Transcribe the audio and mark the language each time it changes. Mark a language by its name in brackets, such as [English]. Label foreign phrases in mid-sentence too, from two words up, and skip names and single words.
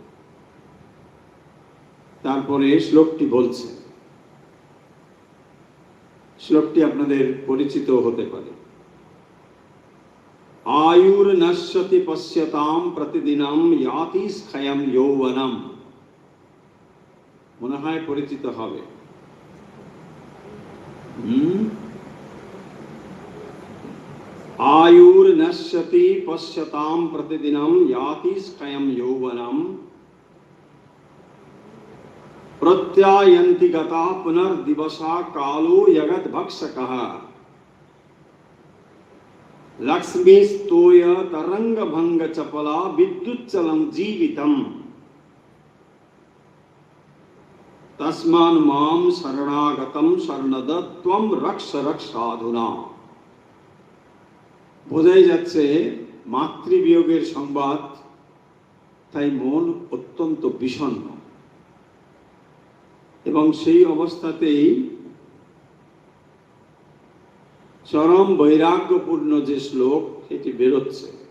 [Bangla] তারপরে শ্লোকটি বলছে, শ্লোকটি আপনাদের পরিচিত হতে পারে। [Sanskrit] আয়ুর নশ্যতি পশ্যতাম প্রতিদিনম ইয়াতি ক্ষয়ম যৌবনম। [Bangla] মনে হয় পরিচিত হবে। [Sanskrit] आयुर नश्यति पश्यताम प्रतिदिनम याति क्षयम यौवनम प्रत्यायन्ति गता पुनर्दिवसा कालो यगत भक्षकः लक्ष्मी स्तोय तरंग भंग चपला विद्युच्चलम जीवितम तस्मान् मां शरणागतम शरणदत्वम रक्ष रक्षाधुना। [Bangla] বোঝাই যাচ্ছে মাতৃবিয়োগের সংবাদ, তাই মন অত্যন্ত বিষণ্ণ, এবং সেই অবস্থাতেই চরম বৈরাগ্যপূর্ণ যে শ্লোক সেটি বেরোচ্ছে।